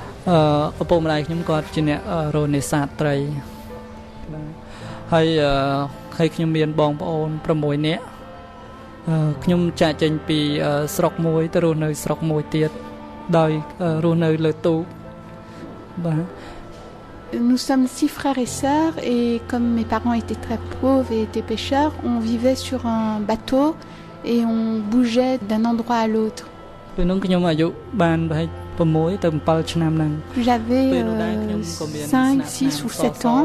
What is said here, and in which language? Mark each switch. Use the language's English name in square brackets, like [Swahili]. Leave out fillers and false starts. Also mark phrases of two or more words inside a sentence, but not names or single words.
[Khmer] ឪពុកម្ដាយខ្ញុំគាត់ជាអ្នករកនេសាទត្រីហើយខ្ញុំមានបងប្អូន6នាក់ខ្ញុំចាក់ចេញពីស្រុកមួយទៅរស់នៅស្រុកមួយទៀតដោយរស់នៅលើទូកបាទ [French] Nous sommes 6 frères et sœurs et comme mes parents étaient très pauvres et étaient pêcheurs, on vivait sur un bateau et on bougeait d'un endroit à l'autre. J'avais 5, 6 ou 7 ans.